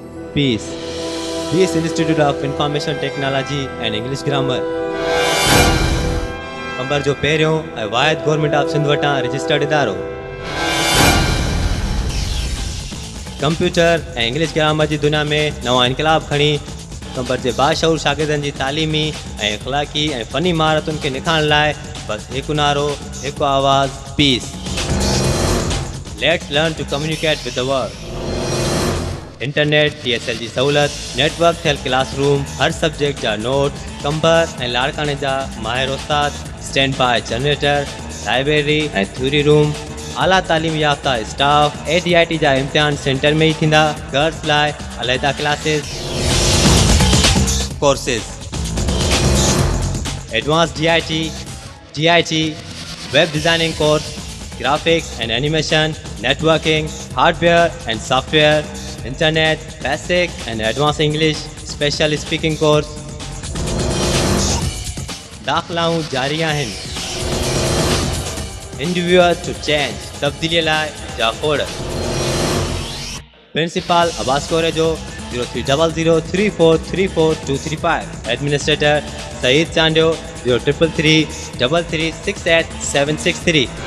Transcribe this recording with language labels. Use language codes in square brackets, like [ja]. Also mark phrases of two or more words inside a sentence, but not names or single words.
[en] Peace. Peace Institute of Information Technology and English Grammar. [sd] कंबर जो पहिरियों ऐं वाहिद [en] Government of Sindh [sd] वटां रजिस्टर्ड इदारो। कंप्यूटर ऐं [en] English grammar [sd] जी दुनिया में नवां इनकलाब खणी कंबर जे बाशऊर शागिर्दनि जी तालीमी ऐं अख़लाक़ी ऐं फ़नी महारतुनि खे निखारण लाइ बसि हिकु नारो, हिकु आवाज़, पीस। [en] Let's learn to communicate with the world. [sd] इंटरनेट TSL जी सहूलियत, नेटवर्क थियल क्लासरूम, हर सब्जेक्ट जा नोट, कंबर ऐं लाड़काणे जा माहिर उस्ताद, [en] stand by generator, [sd] लाइब्रेरी ऐं [en] theory room, [sd] आला तालीम याफ़्ता स्टाफ, ADIT जा इम्तिहान सेंटर में ही थींदा। [en] Girls [sd] लाइ अलहदा [en] classes, courses, advance GIT, web designing course, graphics and animation, networking, hardware and software, internet, basic and advance English, special speaking course. [sd] दाख़िलाऊं जारी आहिनि। [en] interviewer to change, [sd] तब्दीलीअ लाइ जा खोड़। प्रिंसिपल अब्बास कोरेजो 03003434 एडमिनिस्ट्रेटर सईद चांडियो 0333368763।